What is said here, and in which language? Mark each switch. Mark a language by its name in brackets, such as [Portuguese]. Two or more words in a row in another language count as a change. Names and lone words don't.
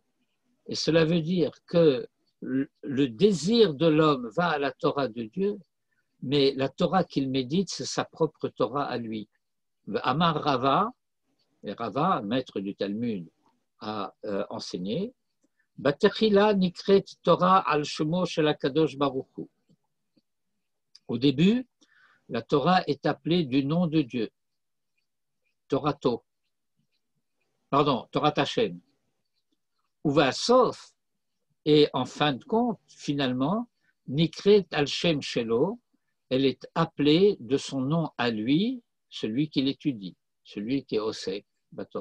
[French] Et cela veut dire que le désir de l'homme va à la Torah de Dieu, mais la Torah qu'il médite, c'est sa propre Torah à lui. [Hebrew] אמר רבא, [French] et Rava, maître du Talmud, a enseigné [Hebrew] בתחילה נקראת תורה על שמו של הקדוש ברוך הוא. [French] Au début, la Torah est appelée du nom de Dieu, Torato. Pardon, [Hebrew] תורה השם ובסוף, [French] et en fin de compte, finalement, [Hebrew] נקראת על שם שלו, [French] elle est appelée de son nom à lui, celui qu'il étudie, celui qui est [Hebrew] עוסק בתורה.